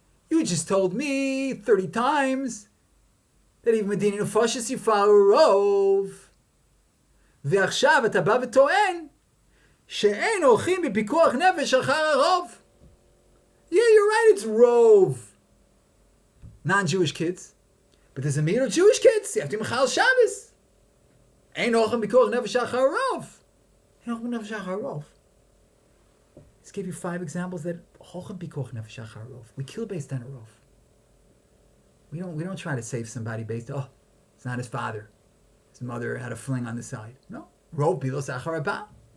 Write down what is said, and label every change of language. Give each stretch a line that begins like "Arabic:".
English: You just told me 30 times that even with Dinei Nefashos you follow rov.
Hebrew: ועכשיו אתה בא וטוען שאין הולכים בפיקוח נפש אחר הרוב.
English: Yeah, you're right, it's rov. Non-Jewish kids. But there's a meter of Jewish kids. You have to machal Shabbos.
Hebrew: Ein הולכים בפיקוח נפש אחר הרוב. אין הולכים נפש אחר הרוב.
English: Let's give you 5 examples that
Hebrew: הולכים פיקוח נפש אחר הרוב.
English: We kill based on a rov. We don't try to save somebody based on, it's not his father. His mother had a fling on the side. No.
Hebrew: Rov bilos achar haba.